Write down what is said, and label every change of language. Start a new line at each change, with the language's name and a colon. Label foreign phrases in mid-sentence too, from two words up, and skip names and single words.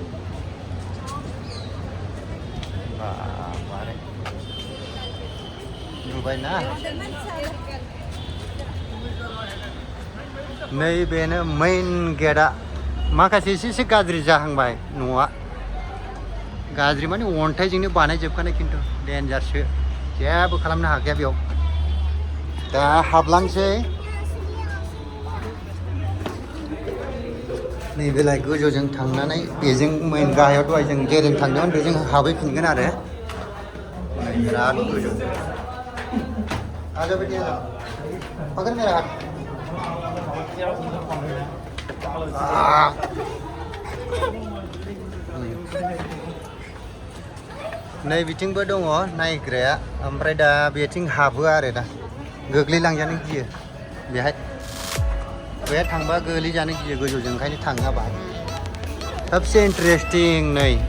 Bodo: बारे नुबायना नैबेनो मेइन गेटआ माखासे एसे गाज्रि जाहांबाय न'आ गाज्रि माने अन्थाइजोंनो बानायजोबखानाय खिन्थु डेन्जारसो जेबो खालामनो हाखाया बेयाव दा हाबलांसै नैबेलाय गोजौजों थांनानै बेजों मेइन गाहायाव दहाय जों जेरैजों थांदोंमोन बेजों हाबहैफिनगोन आरो बिराद गोजौ
Hindi: पकड़ मेरा हाथ
Bodo: नै बिथिंबो दङ नायग्राया ओमफ्राय दा बेथिं हाबो आरो दा गोग्लैलांजानो गियो बेहाय बेहाय थांबा गोग्लैजानो गियो गोजौजों ओंखायनो थाङा बाहाय
Hindi: सबसे इन्टारेस्टिं
Bodo: नै